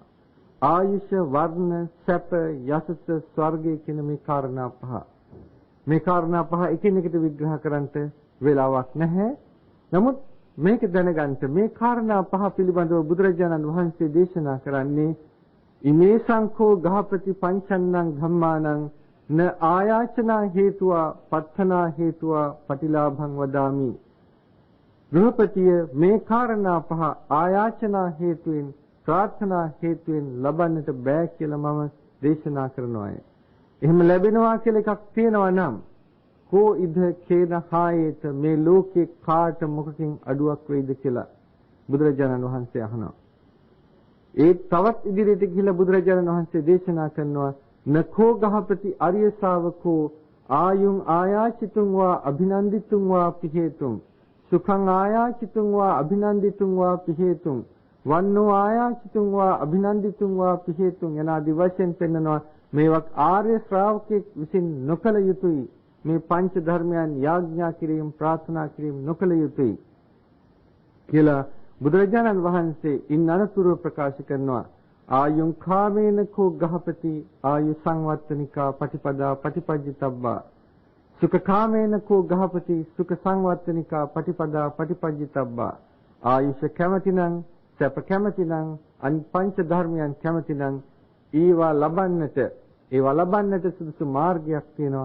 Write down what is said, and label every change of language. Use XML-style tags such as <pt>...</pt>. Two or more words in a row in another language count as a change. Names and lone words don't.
<si>ආයුෂ, වර්ණ, සැප, යසස, ස්වර්ගය කියන මේ කාරණා පහ. මේ කාරණා පහ එකිනෙකට විග්‍රහ කරන්නට වෙලාවක් නැහැ. නමුත් මේක දැනගන්න මේ කාරණා පහ පිළිබඳව බුදුරජාණන් වහන්සේ දේශනා කරන්නේ</si> <pi>ඉමේ සංඛෝ ගහපති පංචන්නං ධම්මානං න ආයාචනා හේතුවා පත්තනා හේතුවා පටිලාභං වදාමි.</pi> <si>ගෘහපතිය මේ කාරණා පහ ආයාචනා හේතුවෙන් ප්‍රාර්ථනා හේතුවෙන් ලබන්නට බෑ කියලා මම දේශනා කරනවා. එහෙම ලැබෙනවා කියලා එකක් තියෙනවා නම්</si> <pi>කෝ ඉද කේන හායේත</pi> <si>මේ ලෝකේ කාට මොකකින් අඩුවක් වෙයිද කියලා බුදුරජාණන් වහන්සේ අහනවා. ඒ තවත් ඉදිරියට ගිහිලා බුදුරජාණන් වහන්සේ දේශනා කරනවා</si> <pi>නඛෝ ගහපති අරිය ශාවකෝ ආයුං ආයාචිතුං වා අභිනන්දිතුං වා පිහේතුං සුඛං ආයාචිතුං වා අභිනන්දිතුං වා පිහේතුං වන්නෝ ආයාචිතුං වා අභිනන්දිතුං වා පිහේතුං</pi> <si>යනාදී වශයෙන් පෙන්නනවා. මේවක් ආර්ය ශ්‍රාවකෙක් විසින් නොකල යුතුයි. මේ පංච ධර්මයන් යාඥා කිරීම ප්‍රාර්ථනා කිරීම නොකල යුතුයි කියලා බුදුරජාණන් වහන්සේ ඉන් අනතුරු ප්‍රකාශ කරනවා.</si> <pi>ආයුං කාමේන කෝ ගහපති ආයු සංවත්තනිකා පටිපදා පටිපජ්ජිතබ්බා සුඛ කාමේන කෝ ගහපති සුඛ සංවත්තනිකා පටිපදා පටිපජ්ජිතබ්බා</pi> <si>ආයුෂ කැමැතිනම් සැප කැමැතිනම් අන් පංච ධර්මයන් කැමැතිනම් ඒවා ලබන්නට සුදුසු මාර්ගයක් තියෙනවා.</si>